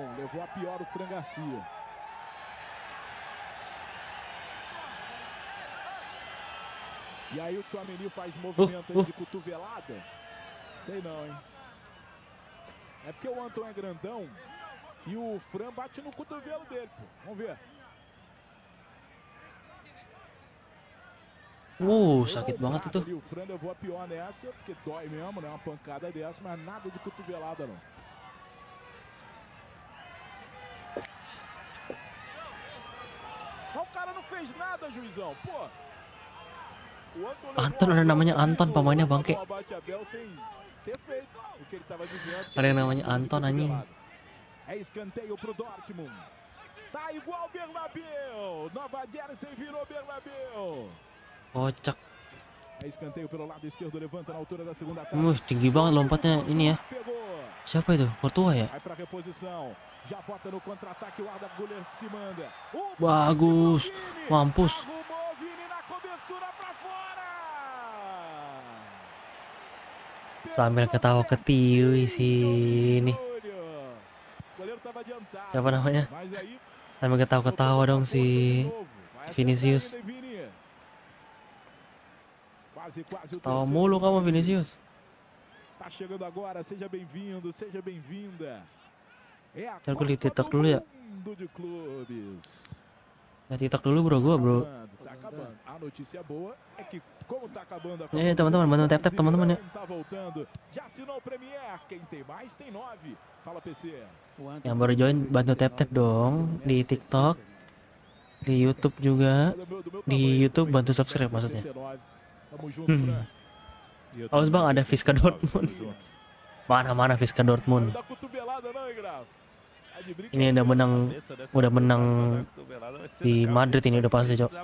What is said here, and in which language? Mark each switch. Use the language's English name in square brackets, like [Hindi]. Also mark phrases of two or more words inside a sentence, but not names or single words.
[Portuguese] Levou a pior o Fran Garcia. E aí o Tchouaméni faz movimento aí de cotovelada. Sei não, hein? É porque o Anton é grandão e o Fran bate no cotovelo dele, pô. Vamos ver. [Indonesian] Sakit banget itu. [Portuguese] O Fran levou a pior nessa, porque dói mesmo, né? Uma pancada dessa, mas nada de cotovelada, não. O cara não fez nada, juizão, pô. [Indonesian] Anton, ada namanya Anton, pemainnya bangke. Ada yang namanya Anton, anjing. [Portuguese] É escanteio pro Dortmund. Tá igual Bernabéu. Nova Jersey virou Bernabéu. [Indonesian] Kocak. [Portuguese] É escanteio pelo lado esquerdo, levanta na altura da segunda etapa. [Indonesian] Tinggi banget lompatnya ini ya. Siapa itu? Courtois ya? [Portuguese] Vai pra reposição. Já bota no contra-ataque, o Arda Güler se manda. [Indonesian] Bagus. Mampus. Sambil ketawa ketiwi sini. Siapa namanya? Sambil ketawa-ketawa dong si Vinicius. Tawa mulu kamu Vinicius. [Portuguese] Tá chegando agora, seja bem-vindo, seja bem-vinda. [Indonesian] Ntar gue lihat TikTok dulu ya. Nah, TikTok dulu bro. [Portuguese] Tá acabando. A notícia boa é que como tá acabando a [Indonesian] teman-teman, bantu tap teman-teman ya. [Portuguese] Tá voltando. Já assinou o Premier. Quem tem mais tem 9. Fala PC. [Indonesian] Yang baru join bantu tap dong di TikTok, di YouTube juga. Di YouTube bantu subscribe maksudnya. Awas bang, ada Fifa Dortmund. Mana Fifa Dortmund. Ini udah menang di Madrid ini udah pasti, cok.